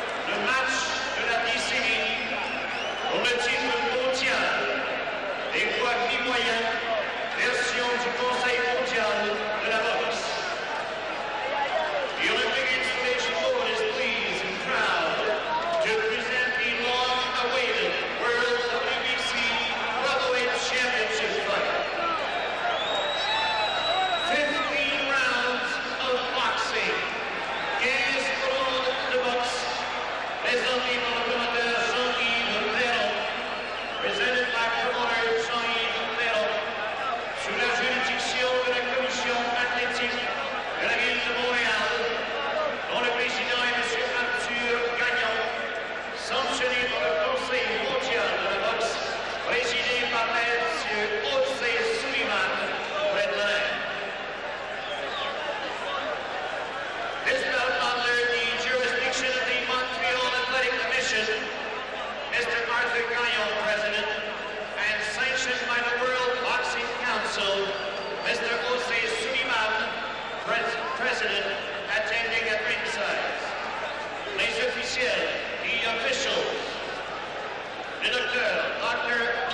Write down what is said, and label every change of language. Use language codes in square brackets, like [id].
[fr] Le match de la décennie pour le titre mondial des poids mi-moyens, version du Conseil mondial de la boxe. [en] The Olympic installation board is pleased and proud to present the long-awaited World WBC Welterweight Championship fight. 15 rounds of boxing. [fr] 15 rounds de boxe. Présenté par le promoteur Jean-Yves Roberto, [en] presented by promoter Jean-Yves Roberto, [fr] sous la juridiction de la commission athlétique de la ville de Montréal, dont le président est M. Arthur Gagnon, sanctionné par le Conseil mondial de la boxe, présidé par M. José Sullivan, près de la reine. [en] This bout under the jurisdiction of the Montreal Athletic Commission, Mr. Arthur Gagnon, President, and sanctioned by the World Boxing Council, Mr. José Sullivan, President, attending at ringside. [fr] Les officiels, [en] the officials, [fr] le docteur, Dr.